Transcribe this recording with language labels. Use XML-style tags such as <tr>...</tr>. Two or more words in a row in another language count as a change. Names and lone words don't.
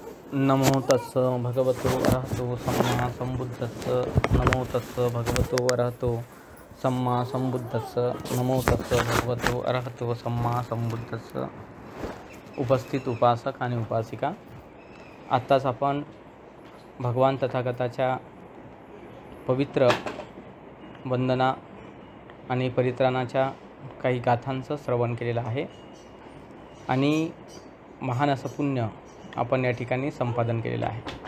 <pi>नमो तस्स भगवतो अरहतो सम्मा संबुद्धस्स। नमो तस्स भगवतो अरहतो सम्मा संबुद्धस्स। नमो तस्स भगवतो अरहतो सम्मा संबुद्धस्स।</pi> <mr>उपस्थित उपासक आणि उपासिका, आत्ताच आपण भगवान तथागताच्या पवित्र वंदना आणि परित्राणाच्या काही गाथांचं श्रवण केलेलं आहे आणि महान असं पुण्य आपण या ठिकाणी संपादन केलेलं आहे।</mr>